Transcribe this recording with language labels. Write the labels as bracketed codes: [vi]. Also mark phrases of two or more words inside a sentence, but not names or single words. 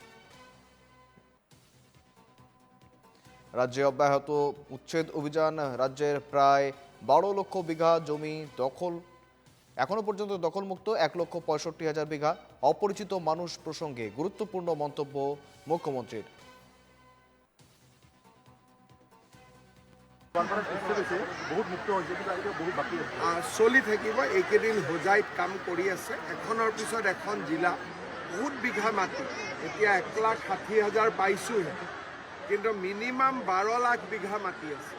[bn] রাজ্যে অব্যাহত উচ্ছেদ অভিযান। রাজ্যের প্রায় 12 লক্ষ বিঘা জমি এখনো পর্যন্ত দখলমুক্ত। 1,65,000 বিঘা। অপরিচিত মানুষ প্রসঙ্গে গুরুত্বপূর্ণ মন্তব্য মুখ্যমন্ত্রীর। [as] চলি থাকিব। এইকেইদিন হোজাইত কাম কৰি আছে। এখনৰ পিছত এখন জিলা, বহুত বিঘা মাটি। এতিয়া 1,60,000 পাইছোহে, কিন্তু মিনিমাম 12 লাখ বিঘা মাটি আছে।